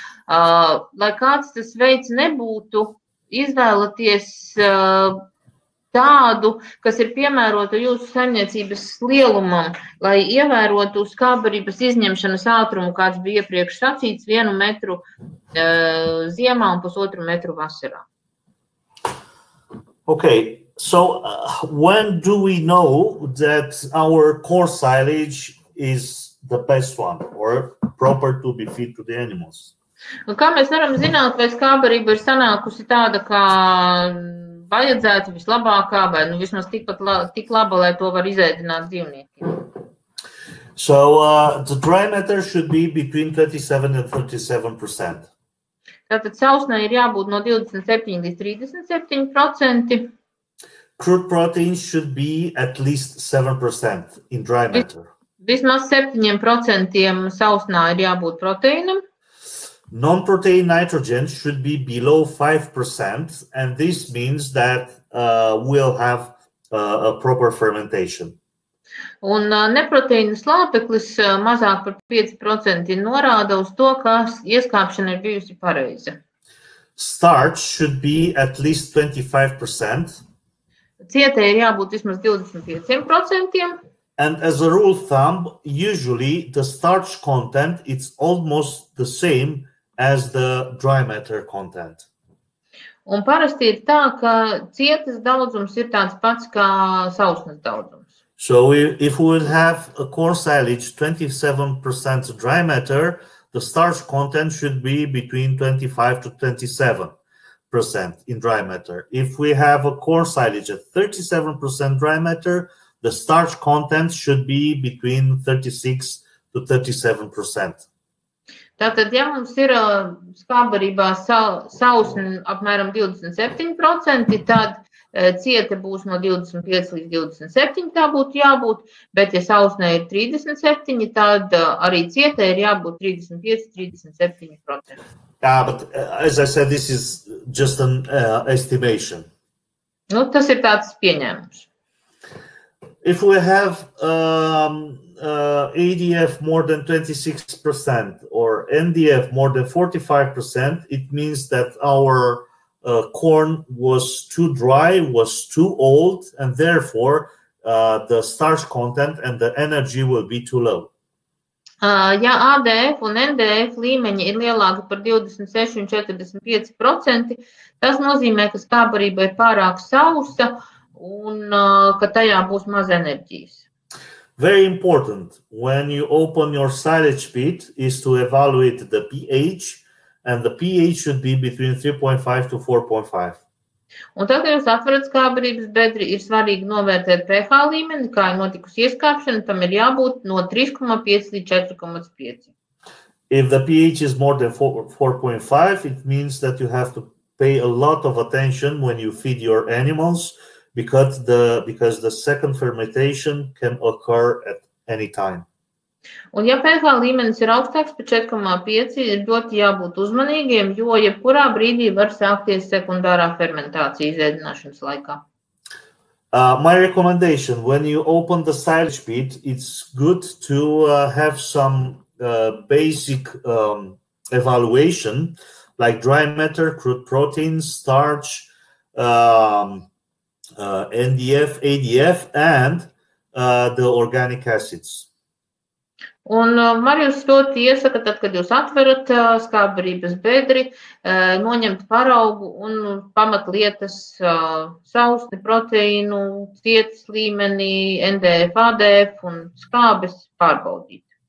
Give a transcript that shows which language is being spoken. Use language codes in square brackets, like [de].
[lv] Lai kāds tas veids nebūtu, izvēlaties tādu, kas ir piemērota jūsu saimniecības lielumam, lai ievērotu skābbarības izņemšanas ātrumu, kāds bija iepriekš sacīts, 1 metru ziemā un 1,5 metru vasarā. [en] Okay, so when do we know that our core silage is the best one or proper to be fed to the animals? [lv] Un kā mēs varam zināt, vai skābbarība ir sanākusi tāda, kā vajadzētu, vislabākā, vai vismaz tik laba, lai to var izēdināt dzīvniekiem? [en] So the dry matter should be between 27 and 37%. [lv] Tātad sausnē ir jābūt no 27 līdz 37%. [en] Crude proteins should be at least 7% in dry matter. [lv] Vismaz 7% sausnā ir jābūt proteīnam. [en] Non-protein nitrogen should be below 5%, and this means that we'll have a proper fermentation. [lv] Un neproteīna slāpeklis mazāk par 5% norāda uz to, ka ieskāpšana ir bijusi pareiza. [en] Starch should be at least 25%. [lv] Cietē ir jābūt vismaz 25%. [en] And as a rule of thumb, usually the starch content is almost the same as the dry matter content. [lv] Un parasti ir tā, ka cietas daudzums ir tāds pats kā sausnes daudzums. [en] So if we will have a core silage 27% dry matter, the starch content should be between 25 to 27% in dry matter. If we have a core silage at 37% dry matter, the starch content should be between 36 to 37%. [lv] Tātad, ja mums ir skābbarībā sausne apmēram 27%, tad cieta būs no 25 līdz 27, tā būtu jābūt, bet ja sausnē ir 37, tad arī cietē ir jābūt 35–37%. [en] But as I said, this is just an estimation. [lv] Nu, tas ir tāds pieņēmums. [en] If we have ADF more than 26% or NDF more than 45%, it means that our corn was too dry, was too old, and therefore the starch content and the energy will be too low. [lv] Ja ADF un NDF līmeņi ir lielāki par 26 un 45%, tas nozīmē, ka skābbarība ir pārāk sausa un ka tajā būs maz enerģijas. [en] Very important when you open your silage pit is to evaluate the pH, and the pH should be between 3.5 to 4.5. [lv] Un tad, kad jūs atverat skābbarības bedri, ir svarīgi novērtēt pH līmeni, kā ir notikusi ieskāpšana, tam ir jābūt no 3,5 līdz 4,5. [en] If the pH is more than 4.5, it means that you have to pay a lot of attention when you feed your animals, because the second fermentation can occur at any time. [lv] Un ja pH līmenis ir augstāks par 4,5, ir ļoti jābūt uzmanīgiem, jo jebkurā brīdī var sākties sekundārā fermentācija izēdināšanas laikā. [en] My recommendation, when you open the silage pit, it's good to have some basic evaluation, like dry matter, crude proteins, starch, NDF, ADF, and the organic acids. [lv] Un Marijus ļoti iesaka, tad, kad jūs atverat skābbarības bedri, noņemt paraugu un pamatlietas sausni, proteīnu, cietas līmenī, NDF, ADF un skābes pārbaudīt.